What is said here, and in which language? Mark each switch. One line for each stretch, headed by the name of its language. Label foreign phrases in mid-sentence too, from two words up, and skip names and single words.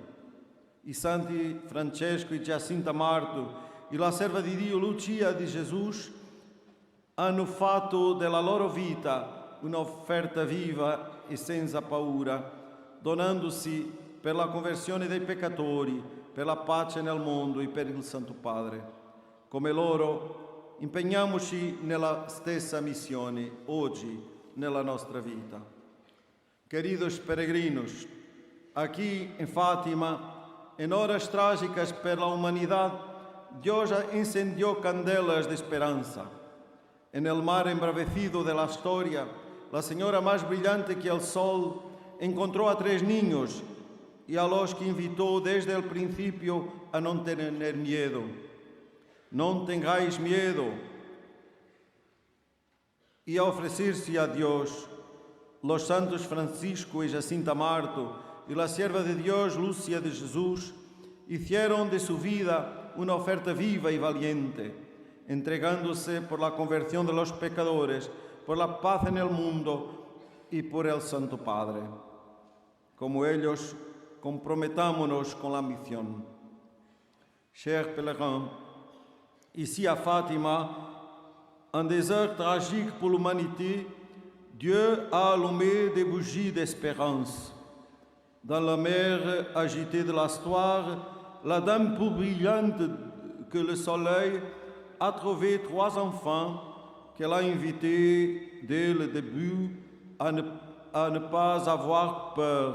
Italian: I santi Francesco e Giacinta Marto e la serva di Dio Lucia di Jesus hanno fatto della loro vita un'offerta viva e senza paura, donandosi per la conversione dei peccatori, per la pace nel mondo e per il Santo Padre. Come loro, impegniamoci nella stessa missione oggi nella nostra vita.
Portuguese: Queridos peregrinos, aqui em Fátima, em horas trágicas para a humanidade, Deus incendiou candelas de esperança.
Spanish: En el mar embravecido de la historia, la señora más brillante que el sol encontró a 3 niños y a los que invitó desde el principio a no tener miedo. No tengáis miedo. Y a ofrecerse a Dios, los santos Francisco y Jacinta Marto y la sierva de Dios Lúcia de Jesús hicieron de su vida una oferta viva y valiente, entregándose por la conversión de los pecadores, por la paz en el mundo y por el Santo Padre. Como ellos,
French: compromettons-nous con la mission. Chers pèlerins, ici à Fatima, un désert tragique pour l'humanité, Dieu a allumé des bougies d'espérance. Dans la mer agitée de l'histoire, la dame plus brillante que le soleil a trouvé 3 enfants qu'elle a invités dès le début à ne pas avoir peur.